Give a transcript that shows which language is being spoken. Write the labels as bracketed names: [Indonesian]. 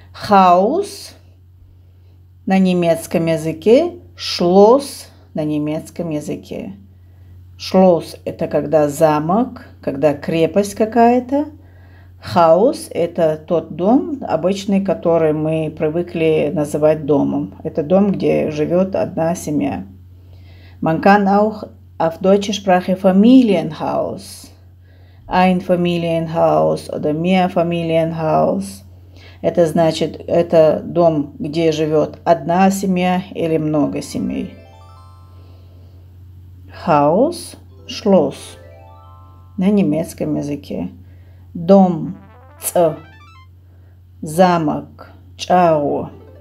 [Russian] Хаус на немецком языке, шлосс на немецком языке. Шлосс – это когда замок, когда крепость какая-то. Хаус – это тот дом обычный, который мы привыкли называть домом. Это дом, где живет одна семья. [German] Man kann auch auf deutscher Sprache Familienhaus, Einfamilienhaus oder Mehrfamilienhaus. [Russian] Это значит, это дом, где живет одна семья или много семей. [German] Haus, Schloss [Russian] на немецком языке. Дом, ц, замок, чао.